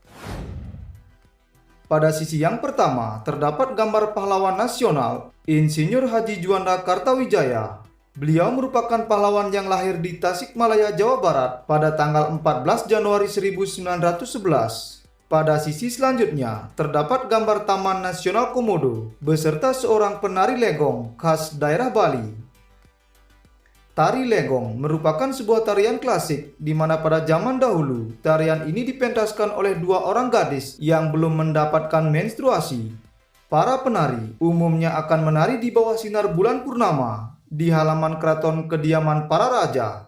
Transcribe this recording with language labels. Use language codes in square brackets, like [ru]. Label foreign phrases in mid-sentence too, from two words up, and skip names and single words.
[id] Pada sisi yang pertama, terdapat gambar pahlawan nasional, Insinyur Haji Juanda Kartawijaya. Beliau merupakan pahlawan yang lahir di Tasikmalaya, Jawa Barat pada tanggal 14 Januari 1911. Pada sisi selanjutnya, terdapat gambar Taman Nasional Komodo beserta seorang penari legong khas daerah Bali. Tari legong merupakan sebuah tarian klasik di mana pada zaman dahulu tarian ini dipentaskan oleh dua orang gadis yang belum mendapatkan menstruasi. Para penari umumnya akan menari di bawah sinar bulan purnama di halaman keraton kediaman para raja.